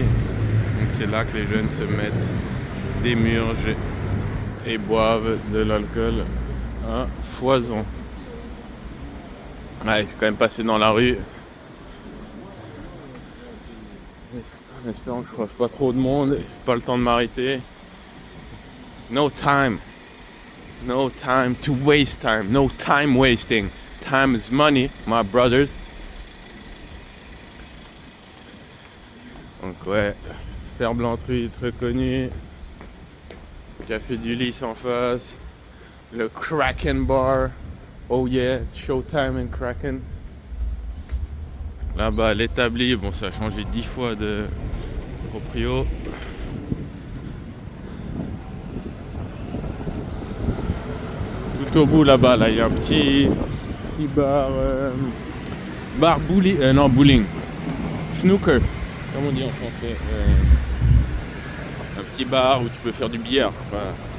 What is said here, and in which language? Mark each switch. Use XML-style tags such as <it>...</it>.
<fr>Donc c'est là que les jeunes se mettent des murges et boivent de l'alcool à foison. Ouais, je suis quand même passé dans la rue. En espérant que je croise pas trop de monde, pas le temps de m'arrêter.</fr> <en>No time to waste time, no time wasting. Time is money, my brothers.</en> <fr>Donc ouais, Ferblanterie très connu. Café du Lys en face. Le Kraken Bar.</fr> <en>Oh yeah, it's showtime in Kraken.</en> <fr>Là-bas, l'établi, bon, ça a changé 10 fois de proprio. Tout au bout là-bas, là, il y a un petit bar, bar bowling, non bowling, snooker, comme on dit en français, un petit bar où tu peux faire du billard. Voilà.</fr>